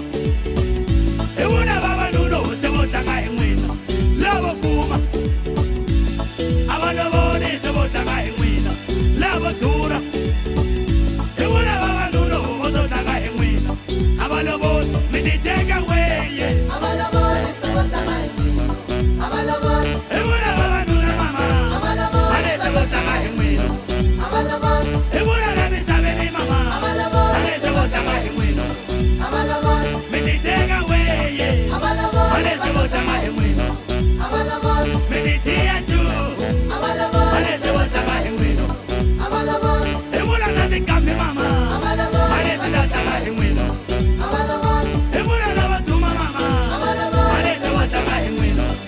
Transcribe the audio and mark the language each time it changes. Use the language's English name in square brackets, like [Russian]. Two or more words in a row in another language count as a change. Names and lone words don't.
[Tsonga] Hi vona vavanuna se vo tlanga hi n'wina lavo fuma. A va lovoli se vo tlanga hi n'wina lavo durha. Hi vona vavanuna vo to tlanga hi n'wina a va lovoli. Mi ni [English] take away. [Tsonga] Hi vona vavanuna mama ale se vo tlanga hi n'wina. Hi vona la misaveni mama ale se vo tlanga hi n'wina. Mi ni [English] take away. [Tsonga] Ale se vo tlanga hi n'wina. Mi ni tiya tu. Ale se vo tlanga hi n'wina. Hi vona na tinkambi mama ale se ta tlanga hi n'wina. Hi vona na vaduma mama ale se vo tlanga hi n'wina.